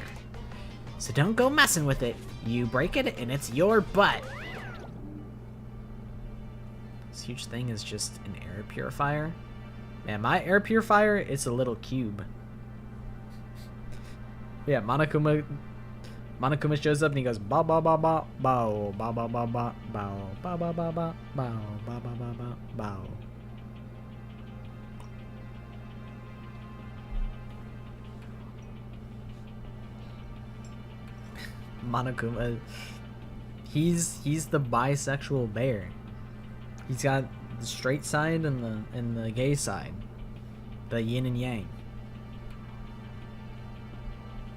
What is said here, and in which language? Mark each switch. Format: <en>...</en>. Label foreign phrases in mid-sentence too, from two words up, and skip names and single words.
<en>So don't go messing with it. You break it and it's your butt. This huge thing is just an air purifier. Man, my air purifier, it's a little cube. Yeah, Monokuma shows up and he goes ba ba ba ba bow ba ba ba ba bow ba ba ba ba bow ba ba ba ba bow. Monokuma, he's the bisexual bear. He's got the straight side and the gay side, the yin and yang.</en>